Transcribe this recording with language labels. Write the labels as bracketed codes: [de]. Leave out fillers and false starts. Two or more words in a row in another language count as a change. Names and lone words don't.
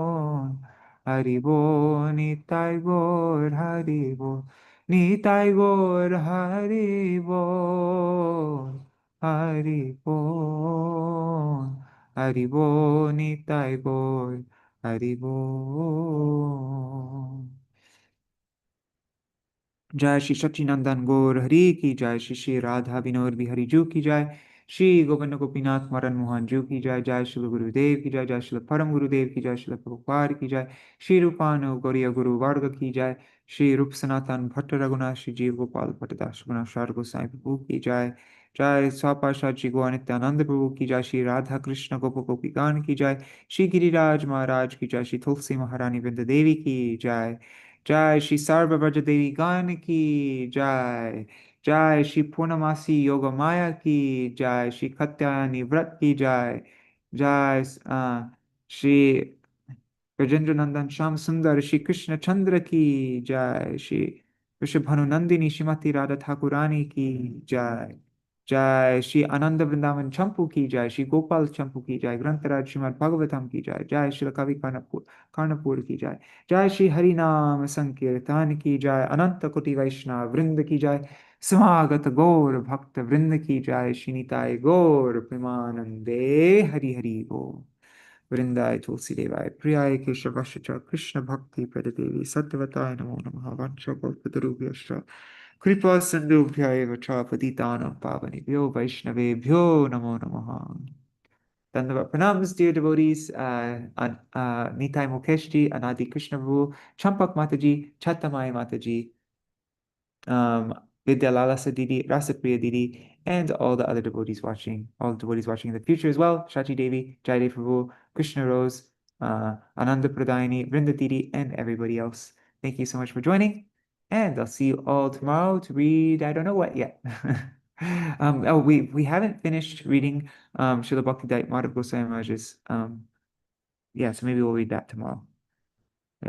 [bn] হরি বোল, নিতাই গৌর, হরি বোল. নিতাই গৌর হরি বোল, হরি বোল, হরি বোল, নিতাই গৌর হরি বোল. [hi] जय श्री सच्चिनंदन गौर हरि की जय, श्री श्री राधा विनोद बिहारी जू की जय, श्री गोविंद गोपीनाथ मदन मोहन जू की जय, जय श्री गुरुदेव की जय, जय श्री परम गुरुदेव की जय, श्री प्रभुपाद की जय, श्री रूपानु गौरिया गुरु वर्ग की जय, श्री रूप सनातन भट्ट रघुनाथ श्री जीव गोपाल भट्टदास गुणाचार्य गोसाई प्रभु की जय, जय स्वापाशाद श्री गो नित्यानंद प्रभु की जय, श्री राधा कृष्ण गोप गोपी गान की जय, श्री गिरिराज महाराज की जय, श्री तुलसी महारानी वृंद देवी की जय, जय श्री सर्वव्रज देवी गान की जय, जय श्री पूर्णमासी योग माया की जय, श्री कात्यायनी व्रत की जय, जय श्री गजेंद्र नंदन श्याम सुंदर श्री कृष्ण चंद्र की जय, श्री वृषभानु नंदिनी श्रीमती राधा ठाकुरानी की जय, जय श्री आनंद वृंदावन चंपू की जय, श्री गोपाल चंपू की जय, ग्रंथराज श्रीमद् भागवतम की जय, जय श्री कवि कर्णपुर की जय, जय श्री हरि नाम संकीर्तन की जय, अनंत कोटि वैष्णव वृंद की जय, समागत गौर भक्त वृंद की जय, [bn] শ্রী নিতাই গৌর প্রেমানন্দে হরি হরি বোল। [sa] वृंदाय तुलसीदेवाय प्रियाय केशवश च कृष्ण भक्ति प्रददेवी सत्यवताय नमो नमः वंशकल्पतरुभ्यश्च कृपा सिन्धुभ्य एव च पतितानां पावनेभ्यो वैष्णवेभ्यो नमो नमः. [hi] दंडवत प्रणाम, [en] dear devotees, Nitai Mukeshji, Anadi Krishna Prabhu, Champak Mataji, Chattamai Mataji, Vidya Lalasa Didi, Rasapriya Didi, and all the other devotees watching, all the devotees watching in the future as well, Shachi Devi, Jaidev Prabhu, Krishna Rose, Ananda Pradayani, Vrinda Didi, and everybody else. Thank you so much for joining, and I'll see you all tomorrow to read, I don't know what yet. We haven't finished reading Srila Bhakti Madhav Goswami Maharaj's, yeah, so maybe we'll read that tomorrow. Yeah.